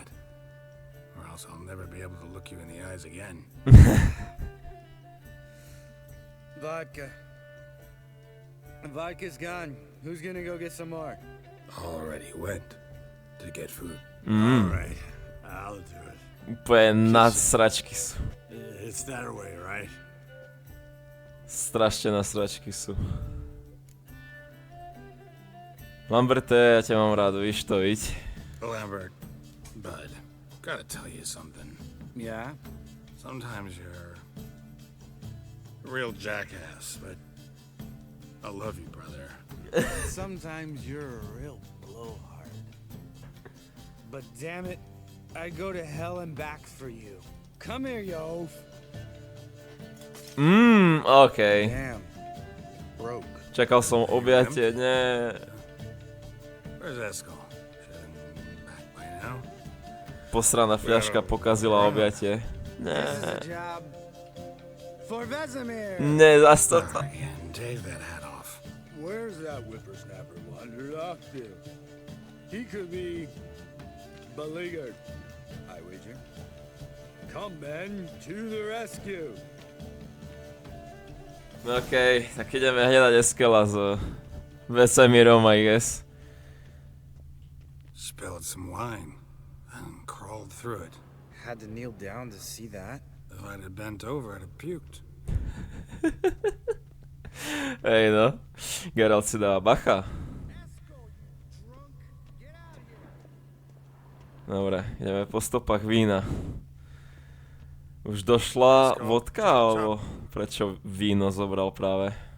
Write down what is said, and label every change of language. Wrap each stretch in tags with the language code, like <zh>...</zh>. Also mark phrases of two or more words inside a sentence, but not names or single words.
<en>Or else I'll never be able to look you in the eyes again. Vodka. Vodka's gone. Who's gonna go get some more? Already went to get food. All right, I'll do it.</en> <sk>Úplne na sračky sú.</sk> <en>It's that way, right?</en> <sk>Strašne na sračky sú. Lamberte, ja ťa mám rád, víš to, viď?</sk> <en>Lambert, bud, gotta tell you something. Yeah? Sometimes you're a real jackass, but I love you, brother. Sometimes you're a real blowhard. But damn it, I'd go to hell and back for you. Come here, you oaf.</en> <sk>Okej.</sk> <en>Damn. Broke.</en> <sk>Čakal som objatie, nie.</sk> <en>Where's Eskel? Should have been back by now.</en> <sk>Posraná fľaška pokazila objatie.</sk> <en>This is a job for Vesemir.</en> <sk>Nie, zas to.</sk> <en>Again, take that hat off. Where's that whippersnapper wandered off to? He could be beleaguered, I wager. Come, men, to the rescue.</en> <sk>Okej, tak ideme hľadať Eskela s Vesemirom,</sk> <en>I guess. Spilled some wine and crawled through it. Had to kneel down to see that. If I'd have bent over, I'd have puked.</en> <sk>Hej no, Geralt si dáva bacha. Dobre, ideme po stopách vína. Už došla vodka, alebo prečo víno zobral práve?</sk>